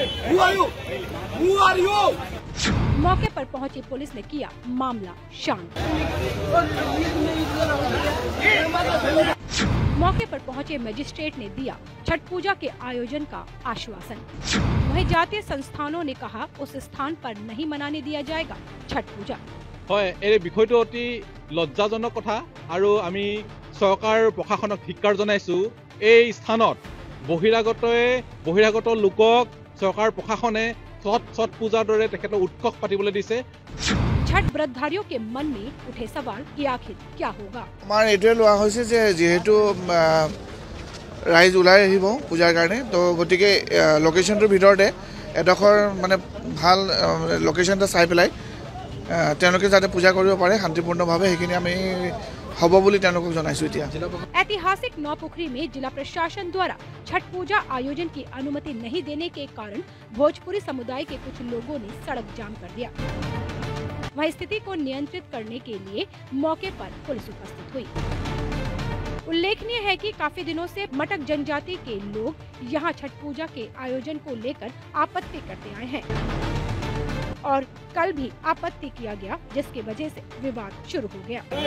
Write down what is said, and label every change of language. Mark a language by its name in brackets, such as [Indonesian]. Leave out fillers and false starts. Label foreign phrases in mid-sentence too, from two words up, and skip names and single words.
[Hindi] मौके पर पहुंची पुलिस ने किया मामला शांत। मौके पर पहुंचे मजिस्ट्रेट ने दिया छठ पूजा के आयोजन का आश्वासन। वहीं जातीय संस्थानों ने कहा उस स्थान पर नहीं मनाने दिया जाएगा छठ पूजा। [Assamese] এই বিষয়টো অতি লজ্জাজনক কথা আৰু আমি সরকার প্রশাসনক ধিক্কাৰ জনাইছো। এই স্থানত বহিৰাগত লোকক সরকার প্রশাসনে ছট পূজাৰ দৰে তেখেতৰ উৎসৱ পাতিবলৈ দিছে। [Hindi] छठ व्रतधारियों के मन में उठे सवाल कि आखिर क्या होगा। [Assamese] আমাৰ এইটোৱে লোৱা হৈছে যে যেহেতু ৰাইজ ওলাই আহিব পূজাৰ কাৰণে, তো গতিকে লোকেশনটোৰ ভিতৰতে এডোখৰ মানে ভাল লোকেশন এটা চাই পেলাই তেওঁলোকে যাতে পূজা কৰিব পাৰে শান্তিপূৰ্ণভাৱে, সেইখিনি আমি হ'ব বুলি তেওঁলোকক জনাইছো। এতিয়া [Hindi] ऐतिहासिक नौपुखरी में जिला प्रशासन द्वारा छठ पूजा आयोजन की अनुमति नहीं देने के कारण भोजपुरी समुदाय के कुछ लोगों ने सड़क जाम कर दिया। वहीं स्थिति को नियंत्रित करने के लिए मौके पर पुलिस उपस्थित हुई। उल्लेखनीय है कि काफी दिनों से मटक जनजाति के लोग यहां छठ पूजा के आयोजन को लेकर आपत्ति करते आए हैं और कल भी आपत्ति किया गया, जिसकी वजह से विवाद शुरू हो गया।